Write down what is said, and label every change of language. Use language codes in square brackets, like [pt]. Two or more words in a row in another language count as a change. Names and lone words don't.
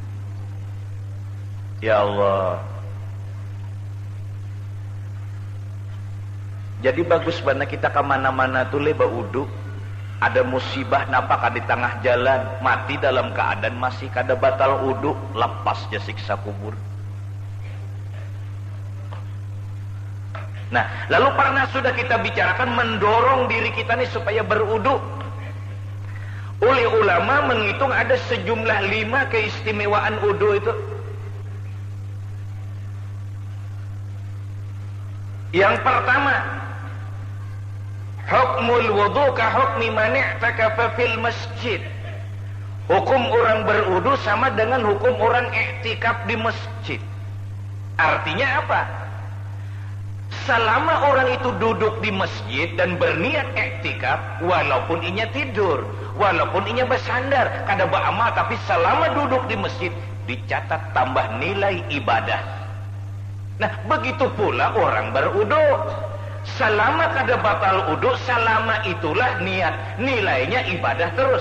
[id] Ya Allah. [bjn] Jadi bagus banget kita kemana-mana tuh leba wudu. Ada musibah napakah di tengah jalan, mati dalam keadaan masih kada batal wudu, lepas je siksa kubur. [id] Nah, lalu pernah sudah kita bicarakan mendorong diri kita nih supaya berwudu. Oleh ulama menghitung ada sejumlah 5 keistimewaan wudu itu. Yang pertama, [ar] حكم الوضوء كحكم من اعتكف في المسجد. [id] Hukum orang berwudu sama dengan hukum orang i'tikaf di masjid. Artinya apa? Selama orang itu duduk di masjid dan berniat i'tikaf, [bjn] walaupun inya tidur, walaupun inya bersandar, kada beramal, tapi selama duduk di masjid dicatat tambah nilai ibadah. [id] Nah, begitu pula orang berwudu. [bjn] Selama kada batal wudu, selama itulah niat, nilainya ibadah terus.